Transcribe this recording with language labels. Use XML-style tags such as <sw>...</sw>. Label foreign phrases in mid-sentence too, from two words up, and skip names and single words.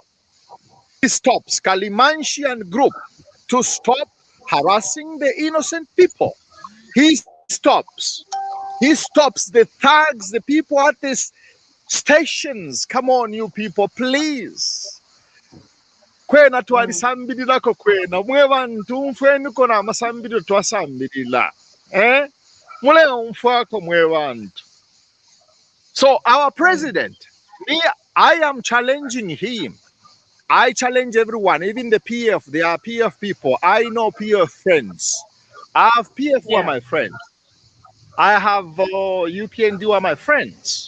<en>He stops Kalimantian group to stop harassing the innocent people. He stops the thugs, the people at these stations. Come on, you people, please.</en> <bem>Kwena twalisambidilako kwena mwe bantu mfweni kona amasambidilo twasambidila mule mfwako mwe bantu.</bem> <en>So our president, me, I am challenging him. I challenge everyone, even the PF. They are PF people. I know PF friends. I have PF who are my friends. I have UPND who are my friends.</en>